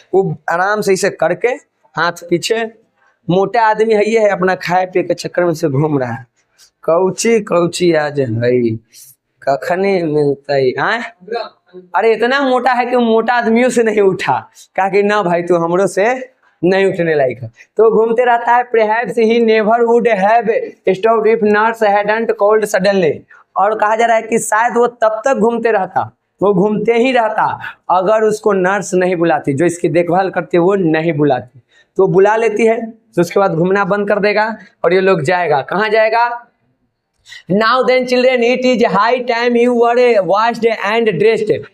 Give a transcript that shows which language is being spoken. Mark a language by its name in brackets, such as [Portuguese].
[Hindi] वो आराम से इसे करके हाथ पीछे, मोटा आदमी है ये है, अपना खाए पिए के चक्कर में से घूम रहा है। कौची कौची आज है कखनी मिलता है, अरे इतना मोटा है कि मोटा आदमियों से नहीं उठा, कहा कि ना भाई तू हमरों से नहीं उठने लायक है, तो घूमते रहता है। [English] Perhaps he never would have stopped if nurse hadn't called suddenly। [Hindi] और कहा जा रहा है कि शायद वो तब तक घूमते रहता, वो घूमते ही रहता अगर उसको नर्स नहीं बुलाती, जो इसकी देखभाल करती है वो नहीं बुलाती, तो बुला लेती है तो उसके बाद घूमना बंद कर देगा और ये लोग जाएगा, कहाँ जाएगा। [English] Now then children it is high time you were washed and dressed.